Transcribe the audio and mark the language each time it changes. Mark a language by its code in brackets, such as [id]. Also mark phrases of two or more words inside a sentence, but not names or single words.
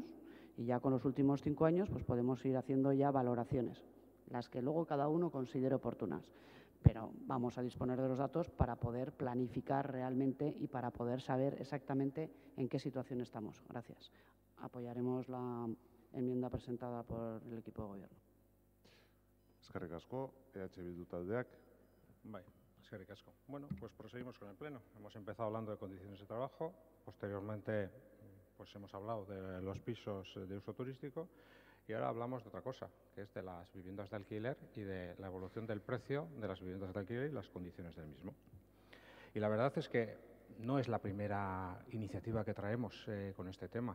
[es] Y ya con los últimos 5 años pues podemos ir haciendo ya valoraciones, las que luego cada uno considere oportunas. Pero vamos a disponer de los datos para poder planificar realmente y para poder saber exactamente en qué situación estamos. Gracias. Apoyaremos la enmienda presentada por el equipo de gobierno. [eu] Eskerrik asko, Bildu taldeak. Bai, eskerrik asko. [es] Bueno, pues proseguimos con el pleno. Hemos empezado hablando de condiciones de trabajo, posteriormente pues hemos hablado de los pisos de uso turístico y ahora hablamos de otra cosa, que es de las viviendas de alquiler y de la evolución del precio de las viviendas de alquiler y las condiciones del mismo. Y la verdad es que no es la primera iniciativa que traemos con este tema.